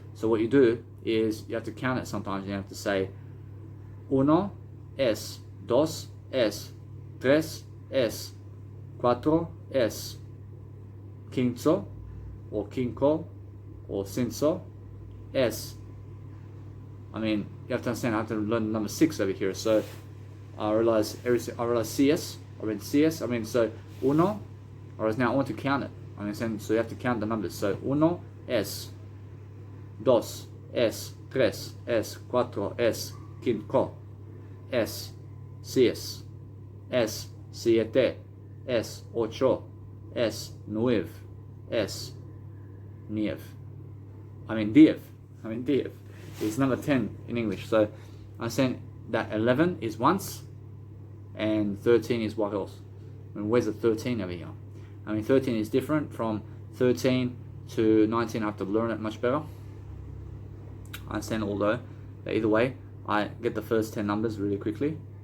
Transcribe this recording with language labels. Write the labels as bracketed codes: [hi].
[en] So what you do is you have to count it sometimes. You have to say [es] uno es, dos es, tres es, cuatro es, quinto or quinco or cinco es. [en] I mean, you have to understand, I have to learn number 6 over here. So I realize CS, I mean, so uno, or now I want to count it. I understand, so you have to count the numbers. So [es] uno es, dos es, tres es, cuatro es, cinco es, seis es, siete es, ocho es, nueve es, diez. [en] Diez is number 10 in English. So I said that 11 is once and 13 is what else? I mean, where's the 13 over here? I mean, 13 is different from 13 to 19. I have to learn it much better. I understand, although, but either way, I get the first 10 numbers really quickly.